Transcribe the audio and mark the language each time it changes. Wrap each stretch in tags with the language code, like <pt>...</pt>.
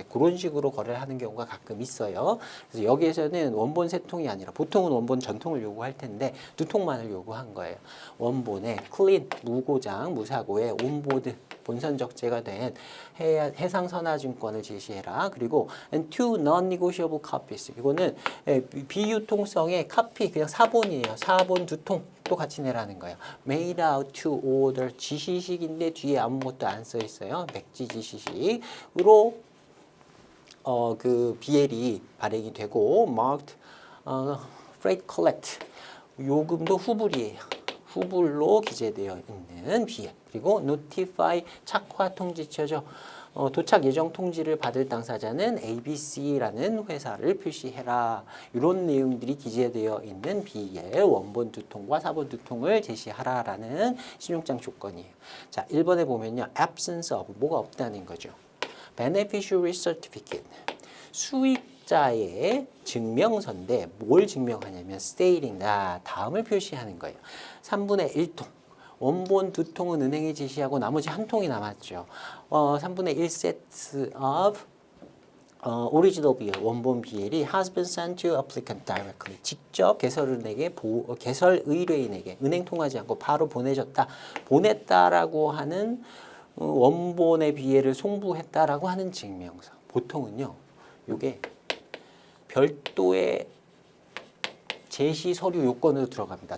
<ko>이제 그런 식으로 거래를 하는 경우가 가끔 있어요. 그래서 여기에서는 원본 세 통이 아니라 보통은 원본 전통을 요구할 텐데 두 통만을 요구한 거예요. 원본에 클린, 무고장, 무사고에 온보드, 본선 적재가 된 해상선화증권을 제시해라. 그리고</ko> <en>and two non-negotiable copies.</en> <ko>이거는 비유통성의 카피, 그냥 사본이에요. 사본 두 통. 또 같이 내라는 거예요.</ko> <en>Made out to order</en> <ko>지시식인데 뒤에 아무것도 안 써 있어요. 백지 지시식으로 그 BL이 발행이 되고</ko> <en>marked freight collect</en> <ko>요금도 후불이에요. 후불로 기재되어 있는 BL 그리고 notify 착화 통지처죠. 도착 예정 통지를 받을 당사자는 ABC라는 회사를 표시해라. 이런 내용들이 기재되어 있는 BL 원본 두 통과 사본 두 통을 제시하라라는 신용장 조건이에요. 자, 1번에 보면요.</ko> <en>absence of</en> <ko>뭐가 없다는 거죠.</ko> <en>beneficiary certificate</en> <ko>수익자의 증명서인데 뭘 증명하냐면 stating 다음을 표시하는 거예요. 3분의 1통 원본 두 통은 은행에 제시하고 나머지 한 통이 남았죠. 3분의 1세트</ko> <en>of original BL,</en> <ko>원본 BL이</ko> <en>has been sent to applicant directly.</en> <ko>직접 개설은행에 개설의뢰인에게 은행 통하지 않고 바로 보내줬다. 보냈다라고 하는 원본의 BL을 송부했다라고 하는 증명서. 보통은요. 이게 별도의 제시 서류 요건으로 들어갑니다.</ko>